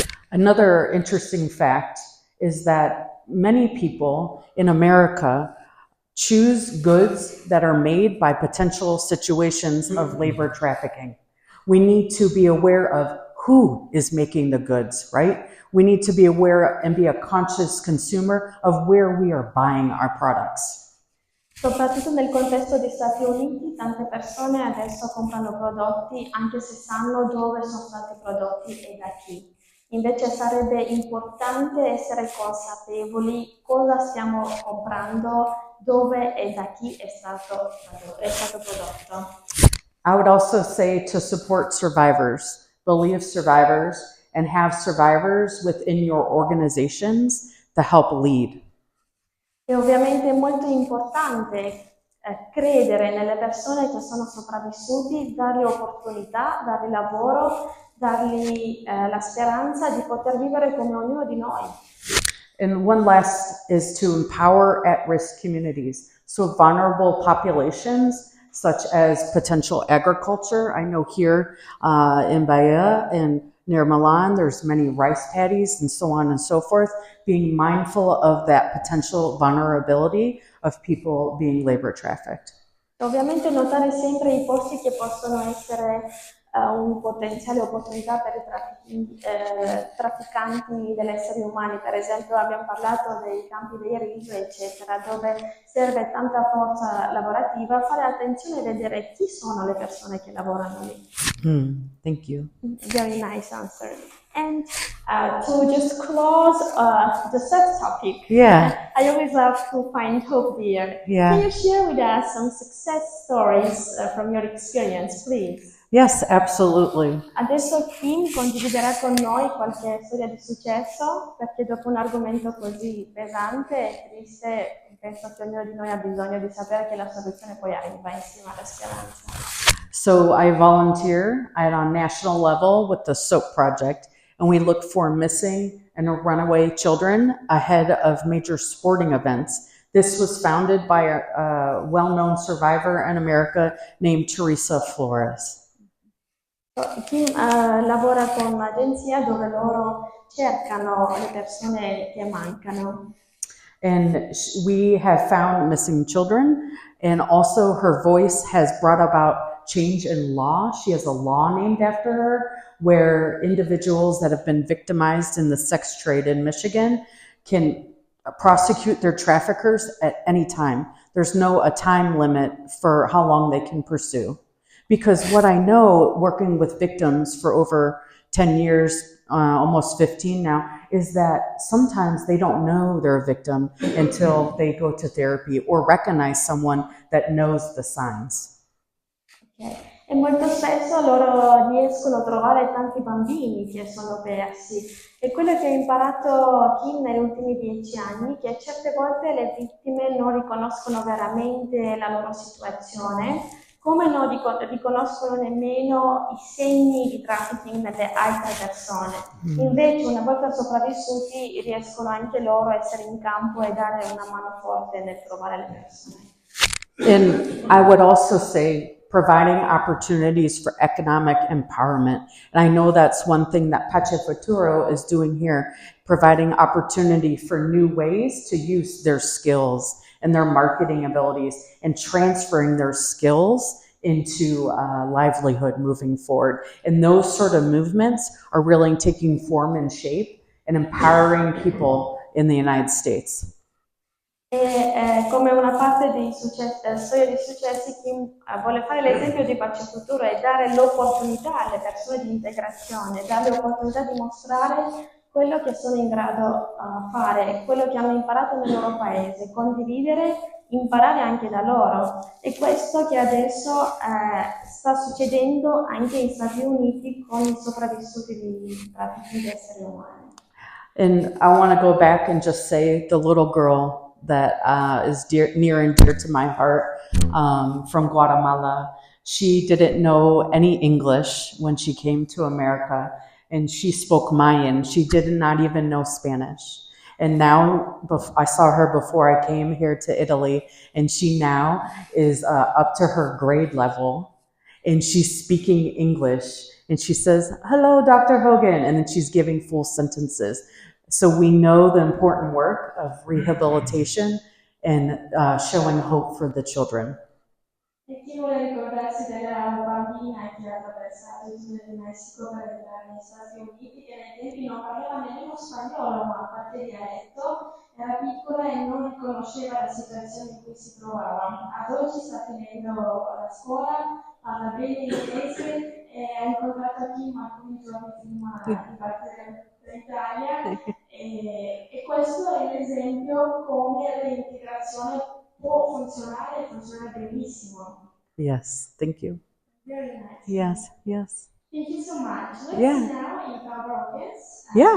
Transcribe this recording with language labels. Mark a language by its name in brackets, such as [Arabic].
[English] Another interesting fact is that many people in America choose goods that are made by potential situations of labor trafficking. We need to be aware of who is making the goods, right? We need to be aware and be a conscious consumer of where we are buying our products. [Italian] Soprattutto nel contesto degli Stati Uniti, tante persone adesso comprano prodotti anche se sanno dove sono stati prodotti e da chi. Invece sarebbe importante essere consapevoli cosa stiamo comprando, dove e da chi è stato prodotto. [English] I would also say to support survivors, believe survivors, and have survivors within your organizations to help lead. [Italian] E ovviamente è molto importante credere nelle persone che sono sopravvissuti, dargli opportunità, dargli lavoro, dargli la speranza di poter vivere come ognuno di noi. [English] And one last is to empower at-risk communities. So vulnerable populations, such as potential agriculture. I know here in Bahia and near Milan, there's many rice paddies and so on and so forth, being mindful of that potential vulnerability of people being labor trafficked. [Italian] Ovviamente notare sempre i posti che possono essere un potenziale opportunità per i trafficanti degli esseri umani. Per esempio abbiamo parlato dei campi dei rifugio, eccetera, dove serve tanta forza lavorativa. Fare attenzione e vedere chi sono le persone che lavorano lì. [English] Thank you. Very nice answer. And to just close the third topic, I always love to find hope there. Can you share with us some success stories from your experience, please? Yes, absolutely. [Italian] Adesso Kim condividerà con noi qualche storia di successo, perché dopo un argomento così pesante e triste, penso che ognuno di noi ha bisogno di sapere che la soluzione poi arriva insieme alla speranza. [English] So I volunteer at a national level with the SOAP project, and we look for missing and runaway children ahead of major sporting events. This was founded by a well-known survivor in America named Teresa Flores. [Italian] Kim lavora con un'agenzia dove loro cercano le persone che mancano. [English] And we have found missing children, and also her voice has brought about change in law. She has a law named after her, where individuals that have been victimized in the sex trade in Michigan can prosecute their traffickers at any time. There's no a time limit for how long they can pursue. Because what I know, working with victims for over 10 years, almost 15 now, is that sometimes they don't know they're a victim until they go to therapy or recognize someone that knows the signs. Okay. [Italian] E molto spesso loro riescono a trovare tanti bambini che sono persi. E quello che ho imparato Kim negli ultimi 10 anni è che certe volte le vittime non riconoscono veramente la loro situazione, come non riconoscono nemmeno i segni di trafficking nelle altre persone. Invece, una volta sopravvissuti, riescono anche loro a essere in campo e dare una mano forte nel trovare le persone. [English] And I would also say providing opportunities for economic empowerment. And I know that's one thing that Pace Futuro is doing here, providing opportunity for new ways to use their skills and their marketing abilities and transferring their skills into livelihood moving forward. And those sort of movements are really taking form and shape and empowering people in the United States. [Italian] E come una parte di storia di successi, Kim vuole fare l'esempio di Pace Futuro e dare l'opportunità alle persone di integrazione, dare l'opportunità di mostrare quello che sono in grado a fare, quello che hanno imparato nel loro paese, condividere, imparare anche da loro. E questo che adesso sta succedendo anche negli Stati Uniti con i sopravvissuti di traffico di esseri umani. [English] And I want to go back and just say the little girl that is near and dear to my heart from Guatemala. She didn't know any English when she came to America, and she spoke Mayan. She did not even know Spanish. And now, I saw her before I came here to Italy, and she now is up to her grade level, and she's speaking English. And she says, "Hello, Dr. Hogan," and then she's giving full sentences. So we know the important work of rehabilitation and showing hope for the children. [Italian] E chi vuole ricordarsi della bambina che ha attraversato il sud del Messico per entrare negli Stati Uniti, che nei tempi non parlava nemmeno spagnolo, ma parte dialetto, era piccola e non riconosceva la situazione in cui si trovava. Ad oggi sta finendo la scuola, parla bene inglese e ha incontrato Kim alcuni giorni prima di partire per l'Italia. E questo è l'esempio come l'integrazione può funzionare e funziona benissimo. [English] Yes, thank you. Very nice. Yes, yes. Thank you so much. Let's now in our audience.